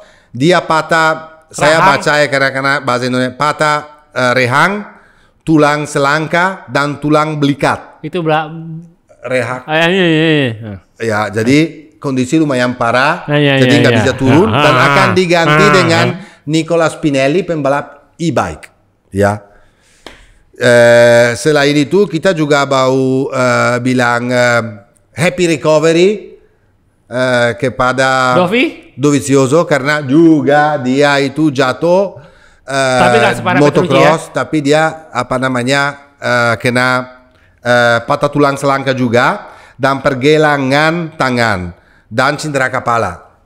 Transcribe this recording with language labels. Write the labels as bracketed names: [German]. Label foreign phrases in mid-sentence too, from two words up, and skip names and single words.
[Indonesian] Dia patah, saya baca ya karena bahasa Indonesia, patah rehang, tulang selangka dan tulang belikat. Itu rehak. Ya, jadi kondisi lumayan parah, jadi nggak bisa turun dan akan diganti dengan Nicola Spinelli pembalap e-bike, ya. Selain itu kita juga mau bilang [English] happy recovery [Indonesian] kepada Dovizioso karena juga dia itu jatuh motocross, tapi dia patah tulang selangka juga dan pergelangan tangan dan cedera kepala.